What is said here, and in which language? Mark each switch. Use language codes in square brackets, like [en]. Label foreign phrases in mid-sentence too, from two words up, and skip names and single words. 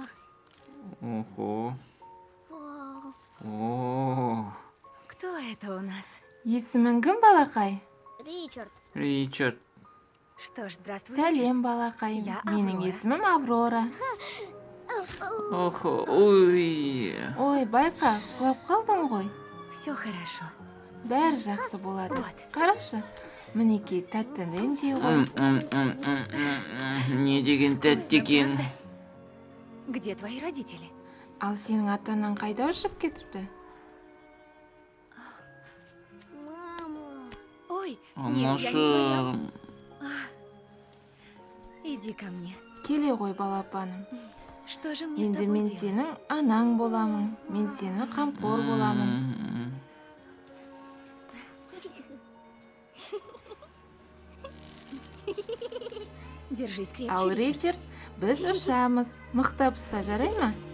[ru] охо. Вау. О, Кто это у нас? [kk] Есімің кім, балақай? Ричард, Ричард. [ru] Что ж, здравствуй. [kk] Сәлем, балақай. [ru] Я [kk] Менің Аврора. есімім Аврора. Охо, ой. Ой, байқа, құлап қалдың ғой. [ru] Все хорошо. [kk] Бәрі жақсы болады. [ru] Вот. [kk] Қарашы, мінекей тәттіден жей ғой. Не деген тәтті екен. [ru] Правда? Где твои родители? [kk] Ал сенің ата-анаң қайда ұшып кетіпті? мама. Ой, [ru] нет, я не твоя. [kk] Анашым. [ru] Иди ко мне. [kk] Келе ғой, балапаным. [ru] Что же мне с [kk] Енді [ru] тобой [kk] мен [ru] делать? [kk] сенің анаң боламын. Мен сені қамқор боламын. [ru] Держись крепче, [kk] Ал Ричард. Ричард, біз ұшамыз. Мықтап ұста, жарай ма?